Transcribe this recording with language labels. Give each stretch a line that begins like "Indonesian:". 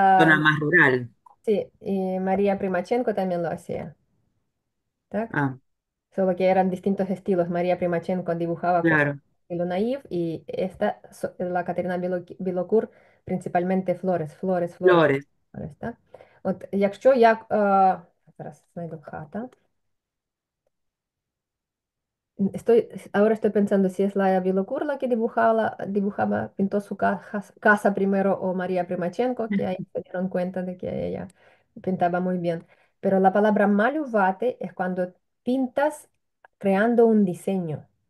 Spanish: zona más rural. sí, y María Primachenko también lo hacía, ¿tak? Ah, Solo que eran distintos estilos. María Primachenko dibujaba cosas claro. estilo naive y esta, la Caterina Білокур, principalmente flores, flores, flores. Flores, Flores,
Ukrainian: так? От якщо я, зараз знайду хата.
Spanish: Ahora estoy pensando si es la Bilocur la que dibujaba, pintó su casa primero o María Primachenko, que ahí se dieron cuenta de que ella pintaba muy bien. Pero la palabra maluvate es cuando pintas creando un diseño.